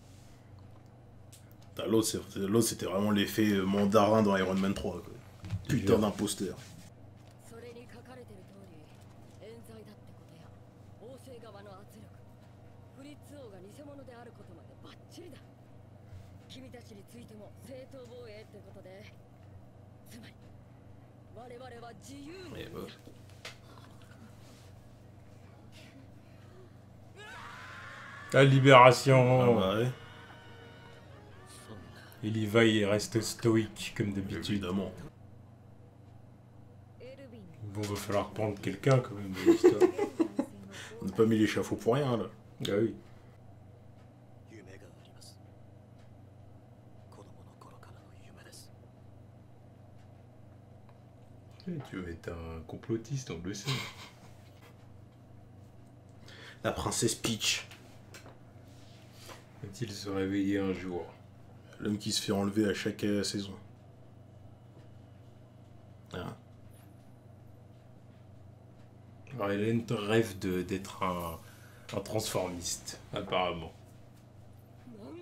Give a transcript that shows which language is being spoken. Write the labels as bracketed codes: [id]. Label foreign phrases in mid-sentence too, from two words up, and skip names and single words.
[fr] Ah, l'autre, c'était vraiment l'effet mandarin dans Iron Man 3. Quoi. Putain d'imposteur. [ja] それに書かれてる通り冤罪だってことや王政側の圧力フリッツ王が偽物であることまでバッチリだ君たちについても正当防衛ってことでつまり我々は自由の [fr] Et bah. La Ah libération. bah ouais, Et Levi il reste stoïque comme d'habitude. évidemment. エルヴィン Bon, va falloir prendre quelqu'un quand même de l'histoire. On n'a pas mis l'échafaud pour rien là. Ah oui. [ja] 夢があります子供の頃からの夢です [fr] Tu veux être un complotiste, on le sait. La princesse Peach. Va-t-il se réveiller un jour? L'homme qui se fait enlever à chaque saison. Ah. Alors, Hélène rêve d'être un transformiste, apparemment. [ja] なんだ